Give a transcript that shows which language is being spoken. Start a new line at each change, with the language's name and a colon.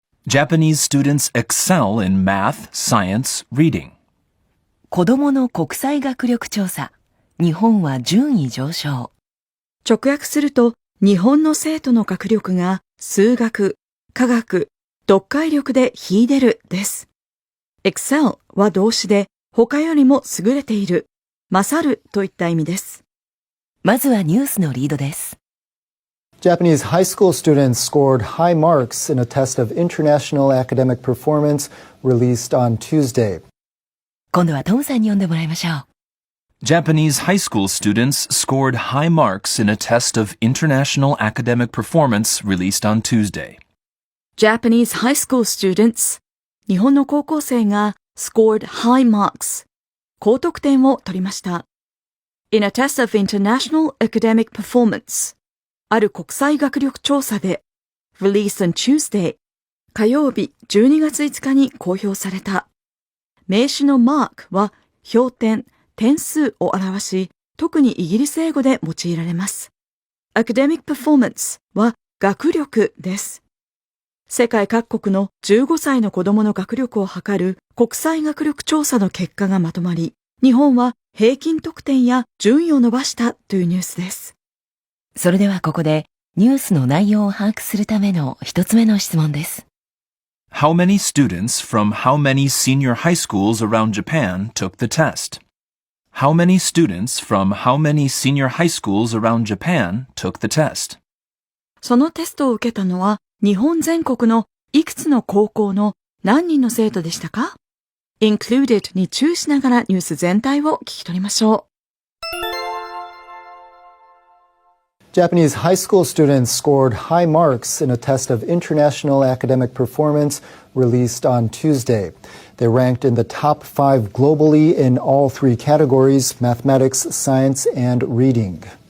English: Japanese students excel in math, science, reading.
Japanese: 子どもの国際学力調査。日本は順位上昇。直訳すると、日本の生徒の学力が数学、科学、読解力で秀でるです。 excel は動詞で、他よりも優れている、勝るといった意味です。まずはニュースのリードです。
English: Japanese high school students scored high marks in a test of international academic performance released on Tuesday.
Japanese: 今度はトムさんに読んでもらいましょう。
English: Japanese high school students scored high marks in a test of international academic performance released on Tuesday. Japanese high school students
Japanese: 日本の高校生が
English: scored high marks
Japanese: 高得点を取りました。
English: In a test of international academic performance
Japanese: ある国際学力調査で
English: released on Tuesday
Japanese: 火曜日12月5日に公表された。名詞のmarkは評点、点数を表し、特にイギリス英語で用いられます。
English: academic performance
Japanese: は学力です。世界各国の15歳の子供の学力を測る国際学力調査の結果がまとまり、日本は平均得点や順位を伸ばしたというニュースです。それではここでニュースの内容を把握するための一つ目の質問です。
English: How many students from how many senior high schools around Japan took the test? How many students from how many senior high schools around Japan took the test?
Japanese: そのテストを受けたのは日本全国のいくつの高校の何人の生徒でしたか？ included に注意しながらニュース全体を聞き取りましょう。
English: Japanese high school students scored high marks in a test of international academic performance released on Tuesday. They ranked in the top 5 globally in all 3 categories: mathematics, science, and reading.